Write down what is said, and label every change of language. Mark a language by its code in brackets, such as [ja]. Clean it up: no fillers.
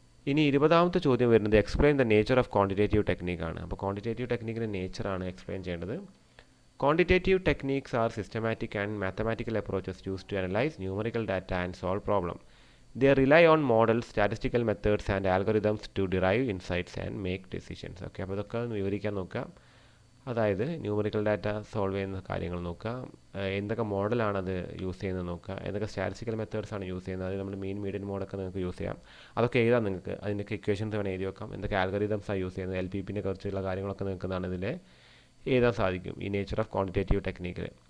[ml] ഇനി 20ാമത്തെ ചോദ്യം വരുന്നത് [en] Explain the nature of quantitative ടെക്നിക്കാണ്. [ml] അപ്പോൾ ക്വാണ്ടിറ്റേറ്റീവ് ടെക്നിക്കിൻ്റെ നേച്ചറാണ് എക്സ്പ്ലെയിൻ ചെയ്യേണ്ടത്. [en] Quantitative techniques are systematic and mathematical approaches used to analyze numerical data and solve problems. They rely on models, statistical methods and algorithms to derive insights and make decisions. [ml] Okay, അപ്പോൾ ഇതൊക്കെ വിവരിക്കാൻ നോക്കാം. അതായത് numerical data solve ചെയ്യുന്ന കാര്യങ്ങൾ നോക്കുക, എന്തൊക്കെ മോഡലാണ് അത് യൂസ് ചെയ്യുന്നത് നോക്കുക, എന്തൊക്കെ സ്റ്റാറ്റിസ്റ്റിക്കൽ മെത്തേഡ്സ് ആണ് യൂസ് ചെയ്യുന്നത്, അത് നമ്മൾ മീൻ മീഡിയൻ മോഡൊക്കെ നിങ്ങൾക്ക് യൂസ് ചെയ്യാം. അതൊക്കെ എഴുതാം നിങ്ങൾക്ക്, അതിൻ്റെയൊക്കെ ഇക്വേഷൻസ് വേണം എഴുതി വെക്കാം. എന്തൊക്കെ ആൽഗോരിതംസാണ് യൂസ് ചെയ്യുന്നത്, LPPനെ കുറിച്ചുള്ള കാര്യങ്ങളൊക്കെ നിൽക്കുന്നതാണ് ഇതിൽ എഴുതാൻ സാധിക്കും ഈ [en] Nature of quantitative ടെക്നിക്കിൽ.